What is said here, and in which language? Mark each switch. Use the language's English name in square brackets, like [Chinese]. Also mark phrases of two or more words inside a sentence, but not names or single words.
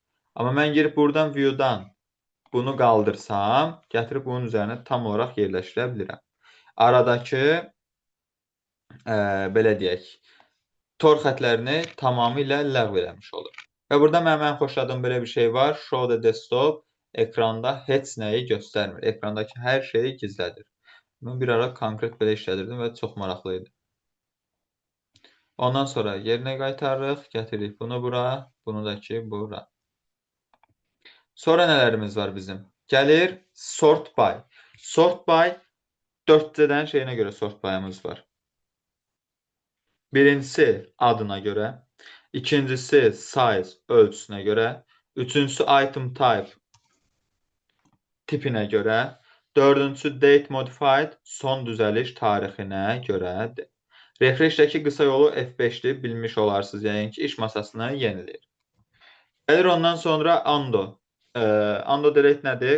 [Azerbaijani] Amma mən girib buradan View-dan bunu qaldırsam, gətirib bunun üzərinə tam olaraq yerləşdirə bilirəm. Aradakı, belə deyək, tor xətlərini tamamilə ləğv eləmiş olur. Və burada mənim ən xoşladığım belə bir şey var. [English] Show the desktop [Azerbaijani] ekranda heç nəyi göstərmir. Ekrandakı hər şeyi gizlədir. Mən bir ara konkret belə işlədirdim və çox maraqlı idi. Ondan sonra yerinə qaytarırıq, gətiririk bunu bura, bunu da ki bura. Sonra nələrimiz var bizim? Gəlir [English] sort by. Sort by [Azerbaijani] 4C-dən şeyinə görə [English] sort by- [Azerbaijani] ımız var. Birincisi adına görə, ikincisi size ölçüsünə görə, üçüncüsü [English] item type [Azerbaijani] tipinə görə, dördüncüsü [English] date modified [Azerbaijani] son düzəliş tarixinə görədir. Refreshdəki qısa yolu F5-dir, bilmiş olarsınız, yəni ki, iş masasını yeniləyir. Gəlir ondan sonra undo. [English] Undo delete [Azerbaijani] nədir?